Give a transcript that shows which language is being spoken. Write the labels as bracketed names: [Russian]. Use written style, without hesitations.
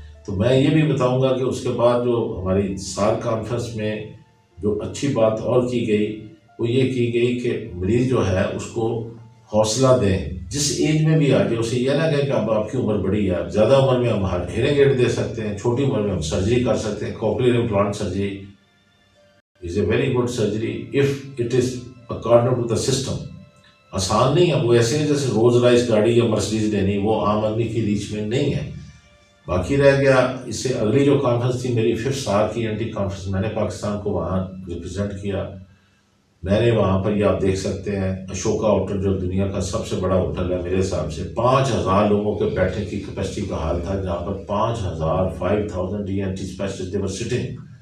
[Urdu] تو میں یہ بھی بتاؤں گا کہ اس کے بعد جو ہماری SARC کانفرنس میں جو اچھی بات اور کی گئی وہ یہ کی گئی کہ مریض جو ہے اس کو حوصلہ دیں. جس ایج میں بھی آ جائے اسے یہ نہ کہیں کہ اب آپ کی عمر بڑی ہے، زیادہ عمر میں ہم ہیئرنگ ایڈ دے سکتے ہیں، چھوٹی عمر میں ہم سرجری کر سکتے ہیں. [English] Cochlear implant surgery is a very good surgery if it is according to the system. [Urdu] آسان نہیں ہے، وہ ایسے ہیں جیسے روز رائس گاڑی یا مرسڈیز لینی، وہ عام آدمی کی ریچ میں نہیں ہے. باقی رہ گیا اس سے اگلی جو کانفرنس تھی میری 5th SARC کی ENT کانفرنس، میں نے پاکستان کو وہاں ریپرزینٹ کیا. میں نے وہاں پر یہ آپ دیکھ سکتے ہیں اشوکا ہوٹل جو دنیا کا سب سے بڑا ہوٹل ہے میرے حساب سے 5,000 لوگوں کے بیٹھنے کی کیپیسٹی کا حال تھا جہاں پر 5,000 ENT اسپیشلسٹ [English] There sitting.